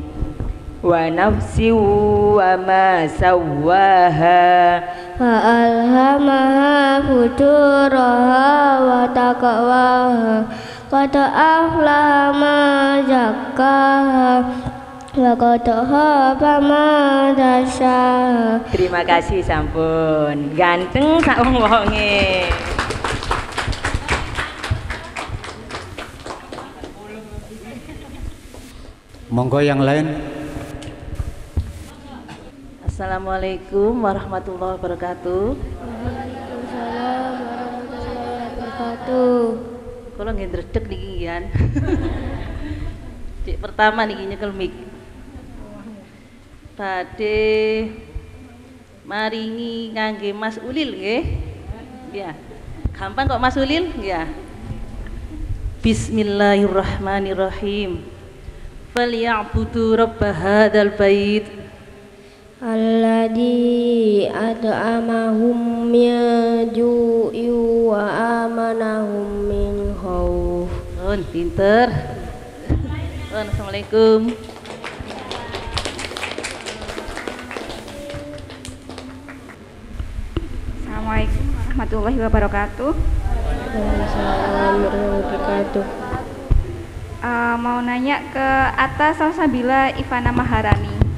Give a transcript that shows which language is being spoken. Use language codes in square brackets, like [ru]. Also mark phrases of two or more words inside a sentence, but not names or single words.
[ar] والنفس وما سواها فألهمها فجورها وتقواها قد أفلح من زكاها وقد خاب من دساها. [id] Terima kasih [jv] sampun. Ganteng sak wong-wonge. [id] Monggo yang lain. [ar] السلام عليكم ورحمة الله وبركاته. وعليكم السلام ورحمة الله وبركاته. [jv] Kalau nggih ndredeg niki ngian. Cek pertama niki nyekel mic. Badhe maringi ngangge Mas Ulil nggih. Ya. Gampang kok Mas Ulil, ya. [ar] Bismillahirrahmanirrahim. فليعبدوا رب هذا البيت الذي أطعمهم من جوع وآمنهم من خوف. [jv] Pinter. [ar] Assalamualaikum. السلام عليكم ورحمة الله وبركاته. وعليكم السلام ورحمة الله وبركاته. [id] Mau nanya ke Atta Salsabila Ivana Maharani.